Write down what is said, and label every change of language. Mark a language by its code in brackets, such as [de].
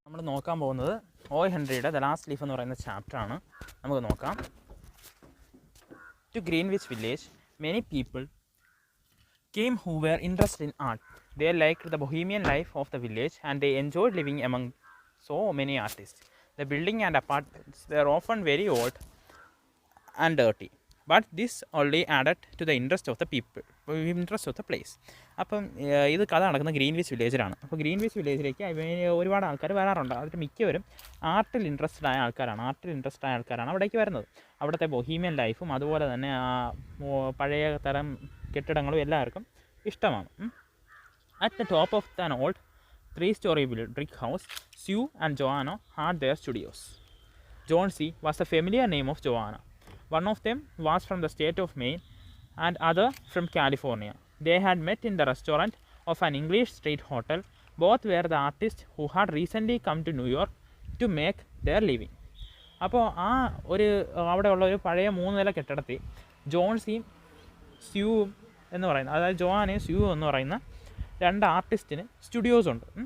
[ml] നോക്കാൻ പോകുന്നത് OI ഹെൻറിയുടെ the last leaf എന്ന് പറയുന്ന ചാപ്റ്ററാണ്. നമുക്ക് നോക്കാം. [en] To Greenwich village, many people came who were interested in art. They liked the bohemian life of the village and they enjoyed living among so many artists. The building and apartments were often very old and dirty. But this only added to the interest of the people, interest of the place. [ml] അപ്പം ഇത് കഥ നടക്കുന്ന Greenwich വില്ലേജിലാണ്. അപ്പോൾ Greenwich വില്ലേജിലേക്ക് ഒരുപാട് ആൾക്കാർ വരാറുണ്ട്. അതിൽ മിക്കവരും ആർട്ടിൽ ഇൻട്രസ്റ്റഡ് ആയ ആൾക്കാരാണ് അവിടേക്ക് വരുന്നത്. അവിടുത്തെ ബൊഹീമിയൻ ലൈഫും അതുപോലെ തന്നെ പഴയ തരം കെട്ടിടങ്ങളും എല്ലാവർക്കും ഇഷ്ടമാണ്. [en] At the top of an old 3-story brick house, Sue and Joanna had their studios. John C. was a familiar name of Joanna. One of them was from the state of Maine and other from California. They had met in the restaurant of an English street hotel. Both were the artists who had recently come to New York to make their living. [ml] അപ്പോൾ അവിടെയുള്ള ഒരു പഴയ 3 നില കെട്ടിടത്തിൽ ജോൺസിയും സ്യൂവും എന്ന് പറയുന്ന, അതായത് ജോവാനയും സ്യൂവും എന്ന് പറയുന്ന 2 ആർട്ടിസ്റ്റിന് സ്റ്റുഡിയോസ് ഉണ്ട്.